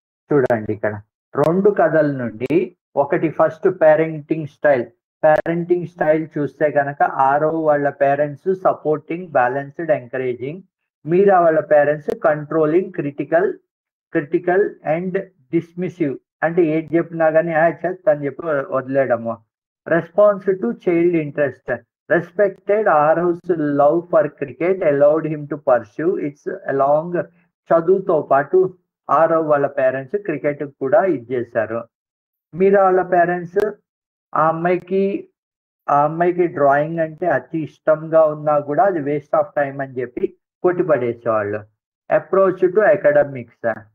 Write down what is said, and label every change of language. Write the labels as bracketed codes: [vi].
[te] చూడండి ఇక్కడ 2 కథల నుండి ఒకటి ఫస్ట్ పేరెంటింగ్ స్టైల్ చూస్తే కనుక ఆరవ్ వాళ్ళ పేరెంట్స్ సపోర్టింగ్, బ్యాలెన్స్డ్, ఎంకరేజింగ్. మీరా వాళ్ళ పేరెంట్స్ కంట్రోలింగ్, క్రిటికల్ అండ్ డిస్మిసివ్. అంటే ఏది చెప్పినా కానీ అని చెప్పి వదిలేయడము. [en] Response to child interest. Respected Arav's love for cricket allowed him to pursue its along. [te] చదువుతో పాటు ఆరవ్ వాళ్ళ పేరెంట్స్ క్రికెట్ కూడా ఇచ్చేశారు. మీరా వాళ్ళ పేరెంట్స్ ఆ అమ్మాయికి డ్రాయింగ్ అంటే అతి ఇష్టంగా ఉన్నా కూడా అది వేస్ట్ ఆఫ్ టైం అని చెప్పి కొట్టిపడేసేవాళ్ళు. [en] Approach to academics.